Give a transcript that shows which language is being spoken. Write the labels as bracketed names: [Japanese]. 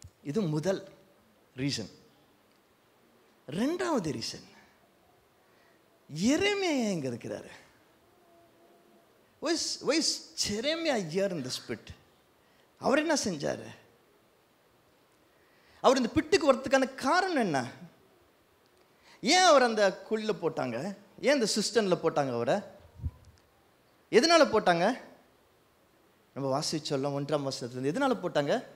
[Tamil] இது முதல் ரீசன். ரெண்டாவது ரீசன், எரேமியா எங்க இருக்கிறாரு? [English] why is Jeremiah here in the pit? [Tamil] அவர் என்ன செஞ்சாரு? அவர் இந்த பிட்டுக்கு வரதுக்கான காரணம் என்ன? ஏன் அவர் அந்த குழில போட்டாங்க? ஏன் இந்த சிஸ்டன்ல போட்டாங்க அவரை? எதனால போட்டாங்க? நம்ம வாசிச்சோம் 1ஆம் வசனத்துல. எதனால போட்டாங்க?